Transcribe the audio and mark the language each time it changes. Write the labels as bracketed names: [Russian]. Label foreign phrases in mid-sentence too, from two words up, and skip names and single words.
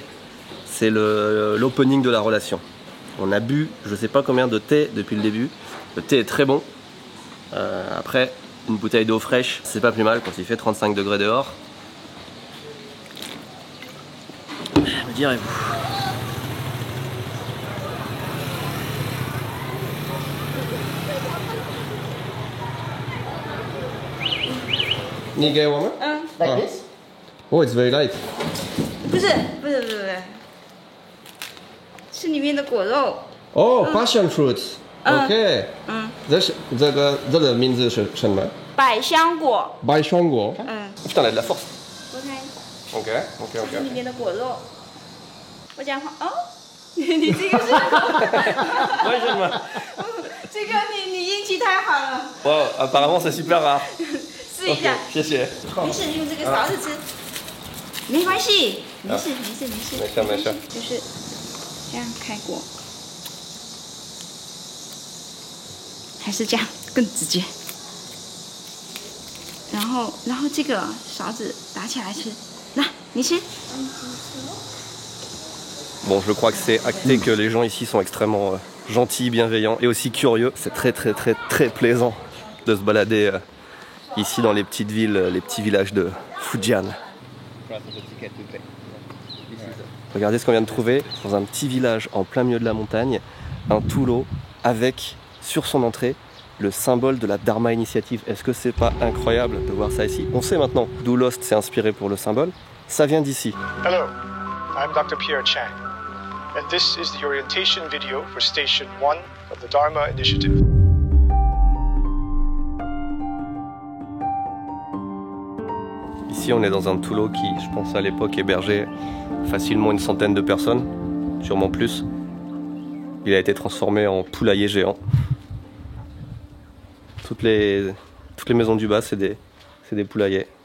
[French] C'est l'opening de la relation. On a bu je sais pas combien de thé depuis le début. Le thé est très bon. Après, une bouteille d'eau fraîche, c'est pas plus mal quand il fait 35 degrés dehors. Me direz-vous. [English] Like this? Oh, it's very light. [Chinese] 不是，是里面的果肉。 [English] Oh, passion fruits. [Chinese] OK. 这个名字是什么？百香果。百香果。 [French] Putain, elle a de la force. OK， OK. [Chinese] 这是里面的果肉。我讲话哦，你这个是，为什么？这个你运气太好了。 [French] Wow, apparemment c'est super rare. [Chinese] 试一下。谢谢。没事，用这个勺子吃，没关系，没事。没事。就是这样开果，还是这样更直接。然后这个勺子打起来吃，来，你吃。 [French] Bon, je crois que c'est acté que les gens ici sont extrêmement gentils, bienveillants et aussi curieux. C'est très plaisant de se balader ici dans les petites villes, les petits villages de Fujian. Regardez ce qu'on vient de trouver dans un petit village en plein milieu de la montagne, un Tulo avec sur son entrée le symbole de la Dharma Initiative. Est-ce que c'est pas incroyable de voir ça ici? On sait maintenant d'où Lost s'est inspiré pour le symbole. Ça vient d'ici. [English] Hello, I'm Dr. Pierre Chang, and this is the orientation video for Station 1 of the Dharma Initiative. [French] Ici, on est dans un Tulo qui, je pense à l'époque, hébergeait facilement une centaine de personnes, sûrement plus. Il a été transformé en poulailler géant. Toutes les maisons du bas, c'est des poulaillers.